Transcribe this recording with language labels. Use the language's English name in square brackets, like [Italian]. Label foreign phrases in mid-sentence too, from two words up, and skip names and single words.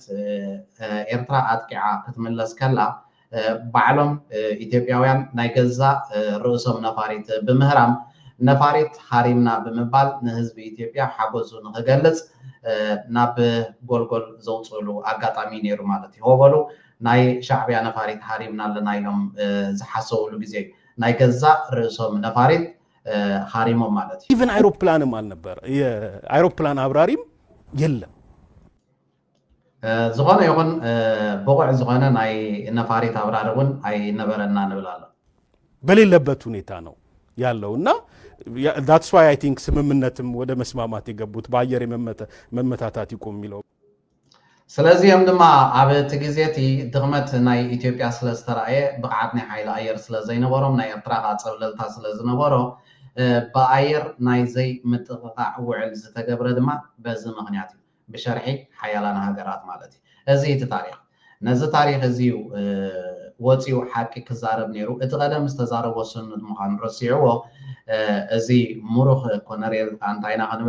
[Tigrinya] ኤርትራ ኣጥቂዓ ክትምለስ ከላ ባዕሎም ኢትዮጵያውያን ናይ ገዛ ርእሶም ነፋሪት ብምህራም ነፋሪት ሃሪምና ብምባል ንህዝቢ ኢትዮጵያ ሓጎሱ ንክገልጽ ናብ ጎልጎል ዘውፅሉ ኣጋጣሚ ነይሩ ማለት እዩ ወበሉ ናይ ሻዕብያ ነፋሪት ሃሪምና ኣለና ኢሎም ዝሓሰብሉ ግዜ ናይ ገዛ ርእሶም ነፋሪት ሃሪሞም ማለት እዩ [Amharic] ኢቨን አይሮፕላንም አልነበረ የአይሮፕላን አብራሪም የለም [Tigrinya] ዝኾነ ይኹን ብቑዕ ዝኾነ ናይ ነፋሪት አብራሪ እውን አይነበረና ንብላለ [Amharic] በሌለበት ሁኔታ ነው ያለውና [English] that's why I think [Amharic] ስምምነትም ወደ መስማማት የገቡት በአየር መመታታት ይቆም የሚለው [Tigrinya] ስለዚህም ድማ ኣብ እቲ ግዜቲ ድኽመት ናይ ኢትዮጵያ ስለዝተረኣየ ብቕዓት ናይ ሓይሊ ኣየር ስለዘይነበሮም ናይ ኤርትራ ፀብለልታ ስለዝነበሮ ብኣየር ናይ ዘይ ምጥቕቃዕ ውዕል ዝተገብረ ድማ በዚ ምክንያት እዩ ብሸርሒ ሓያላን ሃገራት ማለት እዩ እዚ እቲ ታሪክ ነዚ ታሪክ እዚ ወፂኡ ሓቂ ክዛረብ ነይሩ እቲ ቀደም ዝተዛረቦ ስኑት ምዃኑ ረሲዕዎ እዚ ሙሩኽ ኮነሬል አንታይና ክንብል